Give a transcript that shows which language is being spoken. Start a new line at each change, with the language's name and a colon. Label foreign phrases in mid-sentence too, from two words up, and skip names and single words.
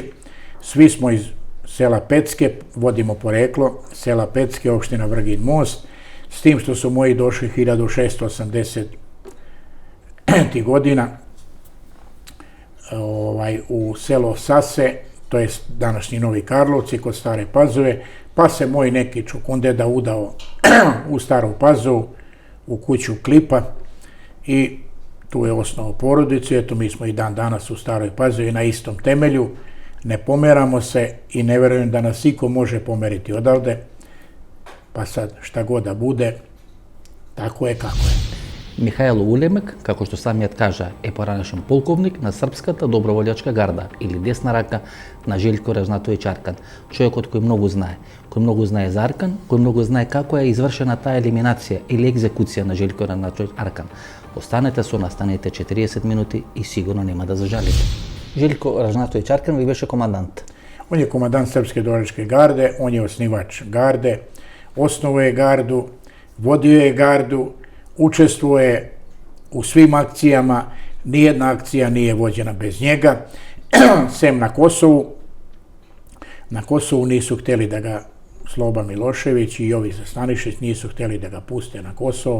Serbian: Svi smo iz sela Pecke, vodimo poreklo, sela Pecke, opština Vrgin Most, s tim što su moji došli 1680 godina u selo Sase, to je današnji Novi Karlovci, kod Stare Pazove, pa se moj neki čukundeda udao u Staru Pazovu, u kuću Klipa i tu je osnovao porodicu. Eto, mi smo i dan danas u Staroj Pazovi na istom temelju, ne pomeramo se i ne verujem da nas iko može pomeriti odavde, pa sad šta god da bude, tako je kako je.
Macedonian: Михаил Улемек, како што самиот кажа, е поранешен полковник на Српската доброволјачка гарда или десна рака на Желко Ражнатовиќ Аркан. Човекот кој многу знае за Аркан, кој многу знае како е извршена таа елиминација или екзекуција на Желко Ражнатовиќ Аркан. Останете со нас, станете 40 минути и сигурно нема да зажалите. Желко Ражнатовиќ Аркан ви беше командант.
Serbian: On je komandant Srpske dobrovoljačke garde, on je osnivač garde, osnovao je gardu, vodio je gardu, učestvuje u svim akcijama, nijedna akcija nije vođena bez njega, sem na Kosovu. Na Kosovu nisu htjeli da ga Sloba Milošević i Jovica Stanišić nisu htjeli da ga puste na Kosovo.